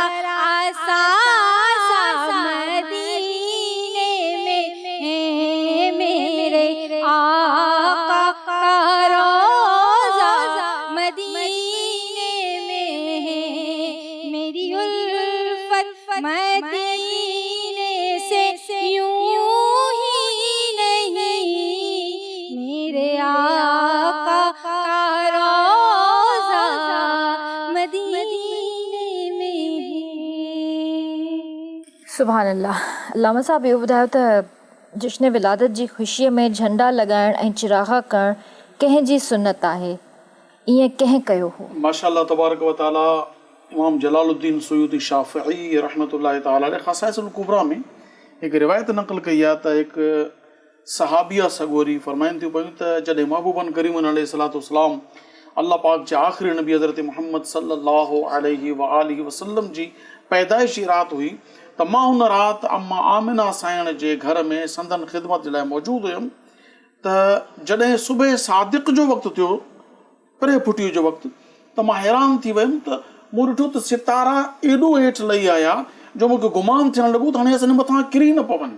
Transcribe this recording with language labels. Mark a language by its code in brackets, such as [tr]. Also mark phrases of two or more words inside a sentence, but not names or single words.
[ur] آسا مدینے میں ہے، میرے آقا کا روضہ مدینے میں ہے، میری الفت مدینے سے یوں ہی نہیں، میرے آقا کا روضہ مدینے میں ہے. [ar] سبحان الله. [sd] अल्लामा साहब इहो ॿुधायो त जश्न विलादत जी ख़ुशीअ में झंडा लॻाइण ऐं चिरागा करणु कंहिं जी सुन्नत आहे, ईअं कंहिं कयो हो? [ar] ما شاء الله تبارك وتعالى [sd] इमाम जलालुद्दीन सुयूती शाफ़िई [ar] رحمة الله تعالى عليه [sd] ख़साइसुल कुबरा में हिकु रिवायत नक़ल कई आहे त हिकु सहाबिया सगोरी फरमाइनि थियूं पयूं त जॾहिं महबूबन करीमन अलैहिस्सलाम अल्लाह पाक जे आख़िरी नबी हज़रत मुहम्मद [ar] صلى الله عليه وآله وسلم [sd] जी पैदाइशी राति हुई त मां हुन राति अम्मा आमिना साइण जे घर में संदन ख़िदमत जे लाइ मौजूदु हुयमि त जॾहिं सुबुह सादिक़ जो वक़्तु थियो, परे फुटीअ जो वक़्तु, त मां हैरान थी वियुमि त मूं ॾिठो त सितारा एॾो हेठि लही आया जो मूंखे गुमान थियणु लॻो त हाणे असांजे मथां किरी न पवनि।